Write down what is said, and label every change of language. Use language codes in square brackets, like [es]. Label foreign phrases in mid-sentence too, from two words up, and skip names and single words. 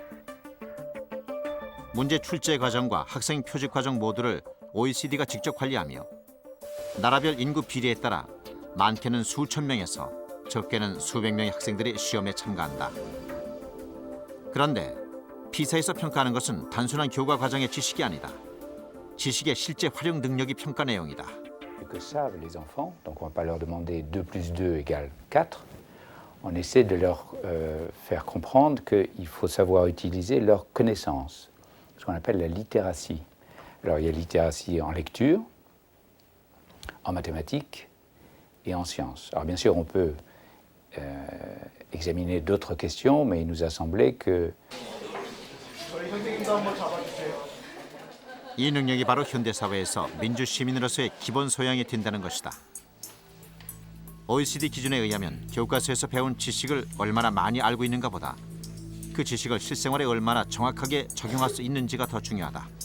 [ko] 문제 출제 과정과 학생 표직 과정 모두를 OECD가 직접 관리하며 나라별 인구 비례에 따라 많게는 수천 명에서 적게는 수백 명의 학생들이 시험에 참가한다. 그런데 피사에서 평가하는 것은 단순한 교과 과정의 지식이 아니다. 지식의 실제 활용 능력이 평가 내용이다. [fr] Que savent les enfants, donc on ne va pas leur demander 2 plus 2 égale 4. On essaie de leur faire comprendre qu'il faut savoir utiliser leurs connaissances, ce qu'on appelle la littératie. Alors il y a littératie en lecture, en mathématiques et en sciences. Alors bien sûr on peut examiner d'autres questions, mais il nous a semblé que [ko] 이 능력이 바로 현대사회에서 민주시민으로서의 기본 소양이 된다는 것이다. OECD 기준에 의하면 교과서에서 배운 지식을 얼마나 많이 알고 있는가 보다 그 지식을 실생활에 얼마나 정확하게 적용할 수 있는지가 더 중요하다.